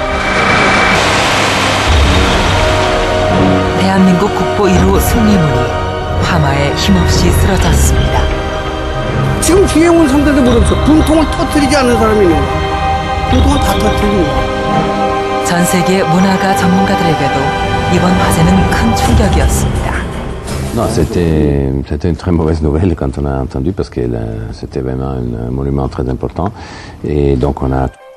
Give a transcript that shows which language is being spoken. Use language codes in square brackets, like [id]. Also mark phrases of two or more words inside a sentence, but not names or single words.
[ko] 대한민국 국보 1호 승리문이 화마에 힘없이 쓰러졌습니다. 지금 뒤에 온 사람들도 모르겠어. 분통을 터뜨리지 않는 사람이 있는 거야. 분통을 다 터뜨리는 거야. 전 세계 문화가 전문가들에게도 이번 화재는 큰 충격이었습니다. [fr] Non, c'était une très mauvaise nouvelle quand on a entendu parce que c'était vraiment un monument très important et donc on a